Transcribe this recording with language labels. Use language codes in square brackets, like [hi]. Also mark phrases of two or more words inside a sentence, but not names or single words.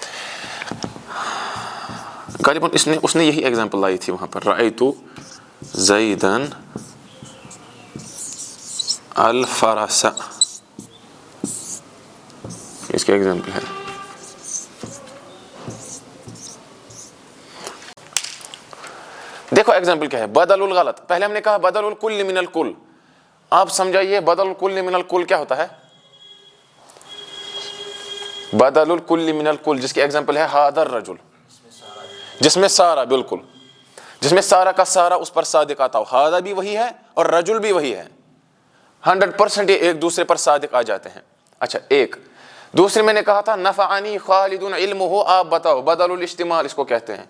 [ur] غالباً اس نے یہی ایگزامپل لائی تھی وہاں پر، [ar] رأیت زیدن الفرس، [ur] اس کی ایگزامپل ہے. دیکھو ایگزامپل کیا ہے، [ar] بدل الغلط. [ur] پہلے ہم نے کہا [ar] بدل الکل من الکل. [ur] آپ سمجھائیے [ar] بدل الکل من الکل [ur] کیا ہوتا ہے؟ [ar] بدل الکل من الکل [ur] جس کی ایگزامپل ہے [ar] هذا الرجل، [ur] جس میں سارا، بالکل جس میں سارا کا سارا اس پر صادق آتا ہو. هذا بھی وہی ہے اور رجل بھی وہی ہے. 100% یہ ایک دوسرے پر صادق آ جاتے ہیں. اچھا ایک دوسرے میں نے کہا تھا [ar] نفعنی خالد علمہ. [ur] آپ بتاؤ [ar] بدل الاجتماع [ur] اس کو کہتے ہیں.